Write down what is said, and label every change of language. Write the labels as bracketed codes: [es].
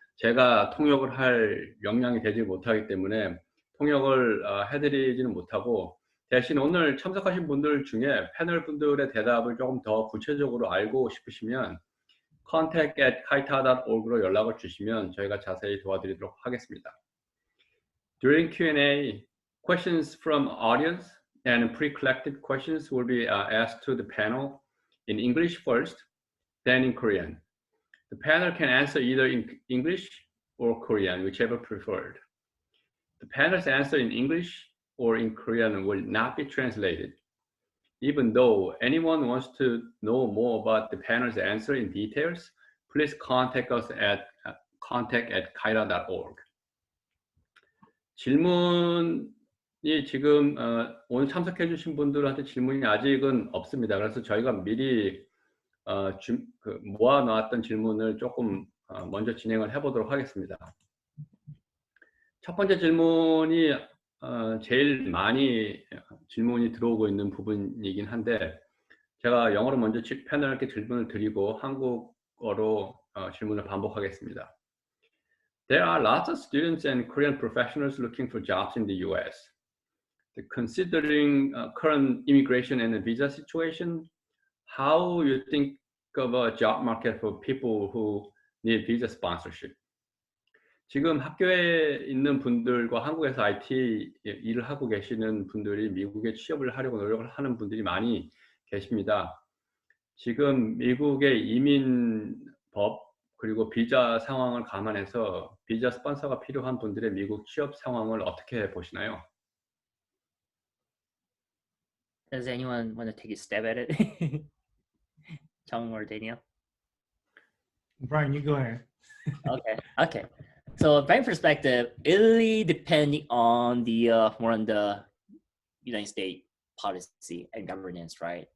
[ko] 제가 통역을 할 역량이 되지 못하기 때문에 통역을 해드리지는 못하고, 대신 오늘 참석하신 분들 중에 패널 분들의 대답을 조금 더 구체적으로 알고 싶으시면 contact@kaita.org로 연락을 주시면 저희가 자세히 도와드리도록 하겠습니다. [en] During Q&A, questions from audience and pre-collected questions will be asked to the panel in English first, then in Korean. The panel can answer either in English or Korean, whichever preferred. The panel's answer in English or in Korean will not be translated. Even though anyone wants to know more about the panel's answer in details, please contact us at contact@kaita.org. [ko] 질문이 지금 오늘 참석해 주신 분들한테 질문이 아직은 없습니다. 그래서 저희가 미리 모아놨던 질문을 조금 먼저 진행을 해보도록 하겠습니다. 첫 번째 질문이 제일 많이 질문이 들어오고 있는 부분이긴 한데, 제가 영어로 먼저 패널께 질문을 드리고 한국어로 질문을 반복하겠습니다. [en] There are lots of students and Korean professionals looking for jobs in the US. Considering current immigration and the visa situation, how you think of a job market for people who need visa sponsorship? [ko] 지금 학교에 있는 분들과 한국에서 IT 일을 하고 계시는 분들이 미국에 취업을 하려고 노력을 하는 분들이 많이 계십니다. 지금 미국의 이민법 그리고 비자 상황을 감안해서 비자 스폰서가 필요한 분들의 미국 취업 상황을 어떻게 보시나요? [en] Does anyone want to take a stab at it? Chong or Daniel? Brian, you go ahead. Okay. So my perspective, it really depending on the more on the United States policy and governance, right?